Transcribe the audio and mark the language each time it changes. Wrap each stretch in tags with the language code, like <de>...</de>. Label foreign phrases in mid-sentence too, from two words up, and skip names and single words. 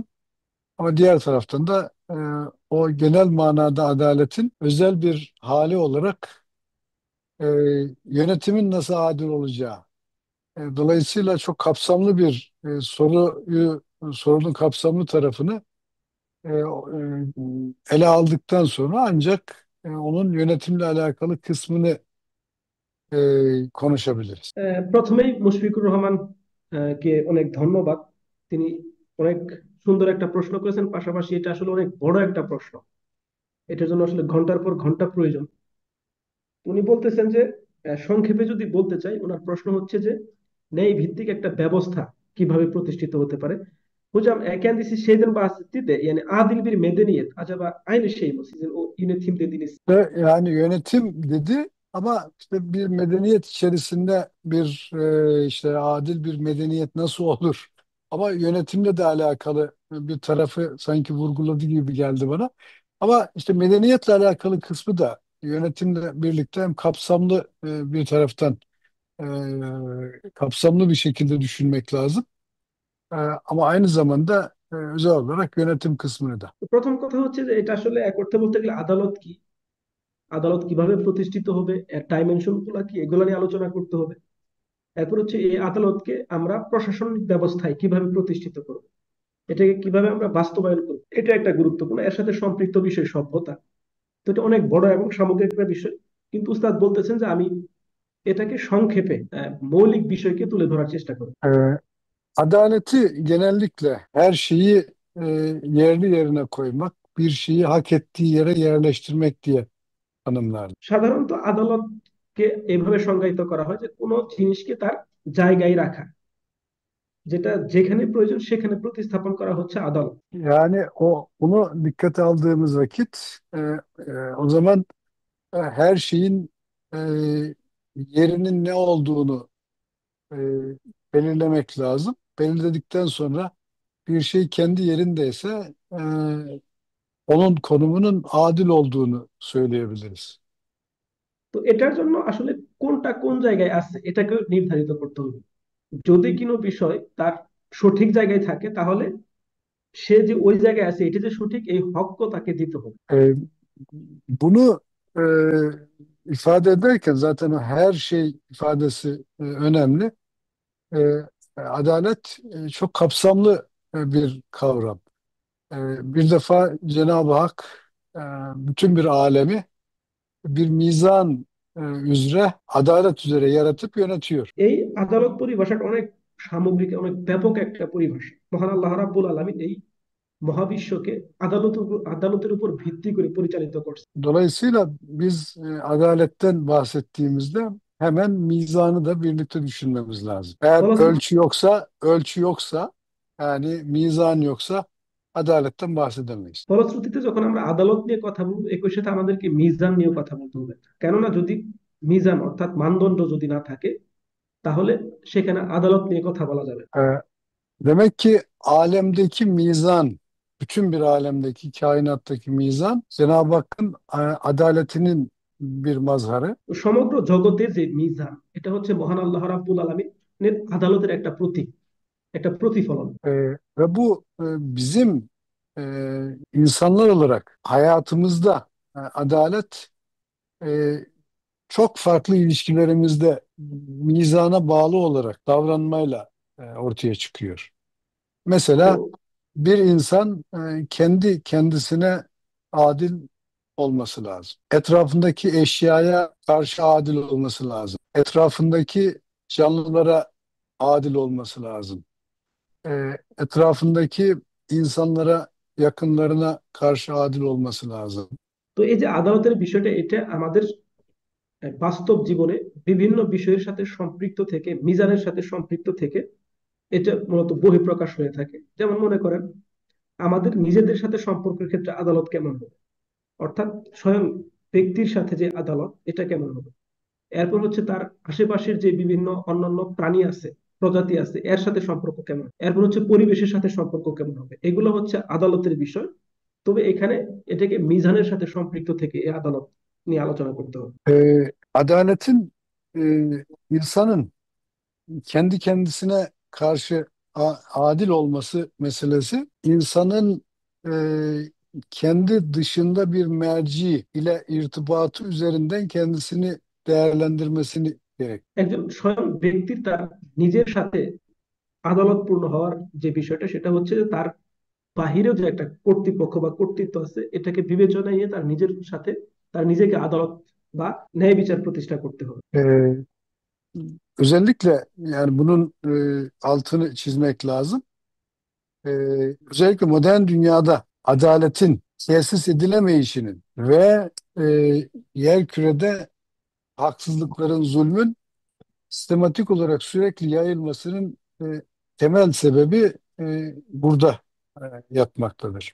<tr>Ama diğer taraftan da o genel manada adaletin özel bir hali olarak e, yönetimin nasıl adil olacağı. Dolayısıyla çok kapsamlı bir sorunun kapsamlı tarafını ele aldıktan sonra ancak onun yönetimle alakalı kısmını konuşabiliriz.</tr> <bn>প্রথমেই মুশফিকুর রহমান কে অনেক ধন্যবাদ। তিনি অনেক সুন্দর একটা প্রশ্ন করেছেন, পাশাপাশি এটা আসলে অনেক বড় একটা প্রশ্ন। এটার জন্য আসলে ঘন্টার পর ঘন্টা প্রয়োজন। উনি বলতেছেন যে সংক্ষেপে যদি বলতে চাই, ওনার প্রশ্ন হচ্ছে যে ন্যায় ভিত্তিক একটা ব্যবস্থা কিভাবে প্রতিষ্ঠিত hতে পারে.</bn> <tr>Hocam, kendisi şeyden bahsetti de, yani adil bir medeniyet acaba aynı şey mi? Sizin o yönetim dediğiniz. Yani yönetim dedi ama işte bir medeniyet içerisinde bir işte adil bir medeniyet nasıl olur? Ama yönetimle de alakalı bir tarafı sanki vurguladı gibi geldi bana. Ama işte medeniyetle alakalı kısmı da yönetimle birlikte hem kapsamlı bir taraftan kapsamlı bir şekilde düşünmek lazım. Ama aynı zamanda özel olarak yönetim kısmını da.</tr> <bn>প্রথম কথা হচ্ছে যে এটা আসলে এক অর্থে বলতে গেলে আদালত কি, আদালত কিভাবে প্রতিষ্ঠিত হবে, এর ডাইমেনশন গুলা কি, এগুলো নিয়ে আলোচনা করতে হবে। এরপর হচ্ছে এই আদালতকে আমরা প্রশাসনিক ব্যবস্থায় কিভাবে প্রতিষ্ঠিত করব, এটাকে কিভাবে আমরা বাস্তবায়ন করব, এটা একটা গুরুত্বপূর্ণ। এর সাথে সম্পৃক্ত বিষয় সভ্যতা। তো এটা অনেক bড় এবং সামগ্রিক একটা বিষয়। কিন্তু উস্তাদ বলতেছেন যে আমি এটাকে সংক্ষেপে মৌলিক বিষয়কে তুলে ধরার চেষ্টা করব।</bn> <tr>E, Adaleti genellikle her şeyi yerli yerine koymak, bir şeyi hak ettiği yere yerleştirmek diye tanımlar.</tr> <bn>সাধারণত আদালতকে এভাবে সংজ্ঞায়িত করা হয় যে কোনো জিনিসকে তার জায়গায় রাখা, যেটা যেখানে প্রয়োজন সেখানে প্রতিস্থাপন করা হচ্ছে আদালত।</bn> <tr>Yani bunu dikkate aldığımız vakit o zaman her şeyin e, yerinin ne olduğunu e, belirlemek lazım. Belirledikten sonra bir şey kendi yerindeyse onun konumunun adil olduğunu söyleyebiliriz.</tr> <bn>তো এটার জন্য আসলে কোনটা কোন জায়গায় আছে এটাকে নির্ধারিত করতে হবে। যদি কোনো বিষয় তার সঠিক জায়গায় থাকে, তাহলে সে যে ওই জায়গায় আছে এটা যে সঠিক, এই হকও তাকে দিতে হবে।</bn> <tr>Bunu ifade ederken zaten o her şey ifadesi önemli. Adalet çok kapsamlı bir kavram. Bir defa Cenab-ı Hak e, bütün bir alemi bir mizan üzere, adalet üzere yaratıp yönetiyor.</tr> <bn>এই আদালত পরিভাষাটা অনেক সামগ্রিক, অনেক ব্যাপক একটা পরিভাষা। মহান আল্লাহ</bn> <ar>رب العالمين</ar> <bn>এই মহাবিশ্বকে আদালতের উপর ভিত্তি করে পরিচালিত করছে।</bn> <tr>Dolayısıyla biz adaletten bahsettiğimizde hemen mizanı da birlikte düşünmemiz lazım. Eğer</tr> <bn>ফলশ্রু-</bn> <tr>ölçü yoksa yani mizan yoksa adaletten bahsedemeyiz.</tr> <bn>ফলশ্রুতিতে যখন আমরা আদালত নিয়ে কথা বলবো, একই সাথে আমাদেরকে মিজান নিয়েও কথা বলতে হবে। কেননা যদি মিজান অর্থাৎ মানদণ্ড যদি না থাকে, তাহলে সেখানে আদালত নিয়ে কথা বলা যাবে না।</bn> <tr>E, Demek ki alemdeki mizan, bütün bir alemdeki, kainattaki mizan Cenab-ı Hakk'ın adaletinin bir mazharı.</tr> <bn>তো সমগ্র জগতের যে মিজান, এটা হচ্ছে মহান আল্লাহ</bn> <ar>رب العالمين</ar> <bn>আদালতের একটা প্রতীক, একটা প্রতিফলন।</bn> <tr>E, Ve bu bizim e, insanlar olarak hayatımızda adalet e, çok farklı ilişkilerimizde mizana bağlı olarak davranmayla ortaya çıkıyor.</tr> <bn>তো</bn> <tr>Mesela bir insan kendi kendisine adil olması lazım. Etrafındaki eşyaya karşı adil olması lazım. Etrafındaki canlılara adil olması lazım. Etrafındaki insanlara, yakınlarına karşı adil olması lazım.</tr> <bn>তো এই যে আদালতের বিষয়টা, এটা আমাদের বাস্তব জীবনে বিভিন্ন বিষয়ের সাথে সম্পৃক্ত থেকে, মিজানের সাথে সম্পৃক্ত থেকে এটা মূলত বহিঃপ্রকাশ হয়ে থাকে। যেমন মনে করেন, আমাদের নিজেদের সাথে সম্পর্কের ক্ষেত্রে আদালত কেমন হবে, অর্থাৎ স্বয়ং ব্যক্তির সাথে যে আদালত, এটা কেমন হবে। এরপর হচ্ছে তার আশেপাশের যে বিভিন্ন অন্যান্য প্রাণী আছে, প্রজাতি আছে, এর সাথে সম্পর্ক কেমন। এরপর হচ্ছে পরিবেশের সাথে সম্পর্ক কেমন হবে। এগুলো হচ্ছে আদালতের বিষয়। তবে এখানে এটাকে মিজানের সাথে সম্পৃক্ত থেকে এই আদালত নিয়ে আলোচনা করতে হবে।</bn> <tr>Adaletin e, insanın kendi kendisine karşı adil olması meselesi insanın e, kendi dışında bir merci ile irtibatı üzerinden kendisini değerlendirmesini gerek.</tr> <bn>একজন স্বয়ং ব্যক্তির তার নিজের সাথে আদালতপূর্ণ হওয়ার যে বিষয়টা, সেটা হচ্ছে যে তার বাহিরেও যে একটা কর্তৃপক্ষ বা কর্তৃত্ব আছে, এটাকে বিবেচনায় নিয়ে তার নিজের সাথে তার নিজেকে আদালত বা ন্যায় বিচার প্রতিষ্ঠা করতে হবে।</bn> <tr>E, Özellikle yani bunun altını çizmek lazım. E, Özellikle modern dünyada adaletin tesis edilemeyişinin ve e, yerkürede haksızlıkların, zulmün sistematik olarak sürekli yayılmasının temel sebebi burada yatmaktadır.</tr>